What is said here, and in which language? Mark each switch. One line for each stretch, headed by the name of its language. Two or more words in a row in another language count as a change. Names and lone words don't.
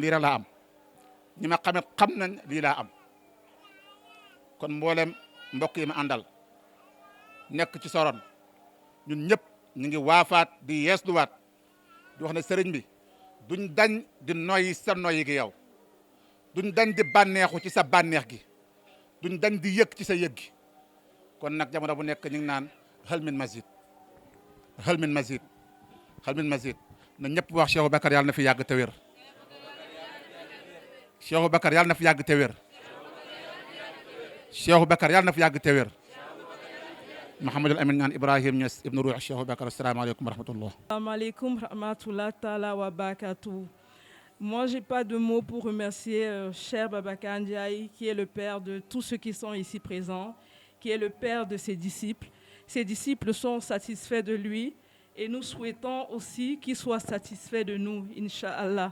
Wolof: lii rek laa am ñi ma xamee xam nañ lii laa am kon mboolem mbokk yi ma àndal nekk ci soron ñun ñëpp ñu ngi waafaat di yeesluwaat di wax ne sëriñ bi duñ dañ di noyyi sa noyyi gi yow duñ dañ di bànneexu ci sa bànneex gi duñ dañ di yëg ci sa yëg gi kon nag jamono bu nekk ñu ngi naan
Arabic: hal min mazid hal min mazid hal min mazid
Wolof: na ñëpp wax Cheikh Aboubacar yàlla na fi yàgg te wér Cheikh Aboubacar yàlla na fi yàgg te wér Cheikh Aboubacar yàlla na fi yàgg te wér Mouhamadul Amin ñaan Ibrahim Niass ibnu Ruux Cheikh Aboubacar
Arabic: السلام عليكم ورحمة الله. السلام عليكم رحمة الله تعالى وبركاته.
French: Moi, j'ai pas de mots pour remercier cher Babacar Ndiaye, qui est le père de tous ceux qui sont ici présents, qui est le père de ses disciples. Ses disciples sont satisfaits de lui et nous souhaitons aussi qu'il soit satisfait de nous, Inch'Allah.